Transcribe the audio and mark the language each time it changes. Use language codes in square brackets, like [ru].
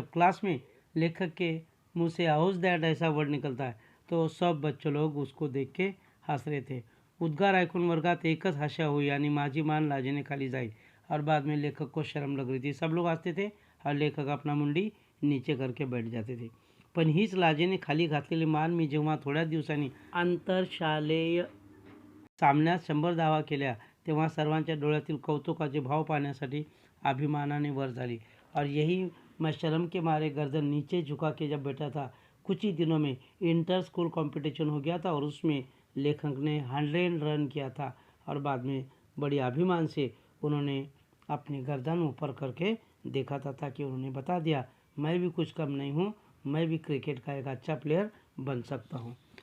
[hi] जब क्लास में लेखक के मुंह से हाउज दैट ऐसा वर्ड निकलता है तो सब बच्चे लोग उसको देख के हंस रहे थे. [mr] उद्गार ऐकून वर्गात एकच हशा हुई आणि माझी मान लाजेने खाली जाई [hi] और बाद में लेखक को शर्म लग रही थी. सब लोग हंसते थे और लेखक अपना मुंडी नीचे करके बैठ जाते थे. [mr] पण हीच लाजेने खाली घातलेली मान मी जेव्हा थोड्या दिवसांनी आंतरशालेय सामन्यात 100 धावा केल्या तेव्हा सर्वांच्या डोळ्यातील कौतुकाचे भाव पाहण्यासाठी अभिमानाने वर झाली. [hi] और यही मैं शर्म के मारे गर्दन नीचे झुका के जब बैठा था. कुछ ही दिनों में इंटर स्कूल कंपटीशन हो गया था और उसमें लेखक ने 100 रन किया था और बाद में बड़ी अभिमान से उन्होंने अपनी गर्दन ऊपर करके देखा था ताकि उन्होंने बता दिया मैं भी कुछ कम नहीं हूँ, मैं भी क्रिकेट का एक अच्छा प्लेयर बन सकता हूँ.